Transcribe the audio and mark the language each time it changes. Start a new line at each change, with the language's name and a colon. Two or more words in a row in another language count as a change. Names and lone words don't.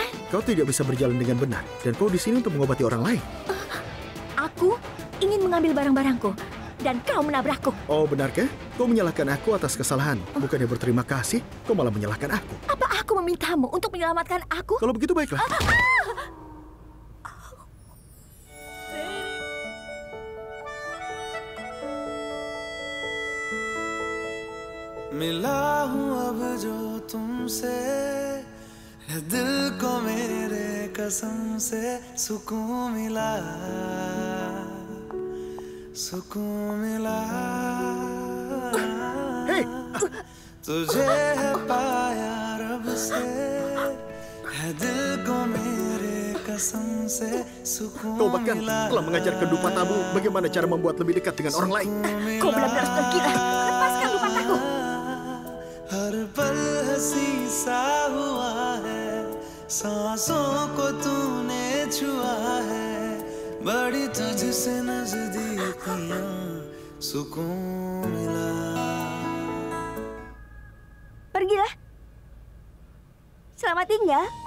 Indonesian: Kau tidak bisa berjalan dengan benar dan kau di sini untuk mengobati orang lain. Aku ingin mengambil barang-barangku dan kau menabrakku. Oh, benarkah? Kau menyalahkan aku atas kesalahan. Bukannya berterima kasih, kau malah menyalahkan aku. Apa aku memintamu untuk menyelamatkan aku? Kalau begitu baiklah.
Hindi: मिला हूँ अब जो तुमसे है दिल को मेरे कसम से सुकून मिला
Indonesian: Hey!
Hindi: तुझे है पाया रब से है दिल को मेरे कसम से सुकून
Indonesian: Kau bahkan telah mengajarkan Dupatamu bagaimana cara membuat lebih dekat dengan orang lain. Kau benar-benar gila. Lepaskan Dupataku.
Hindi: हर पल हंसी सा हुआ है सांसों को तूने छुआ है बड़ी तुझसे नजदीकियां सुकून मिला.
Indonesian: Pergilah. Selamat tinggal.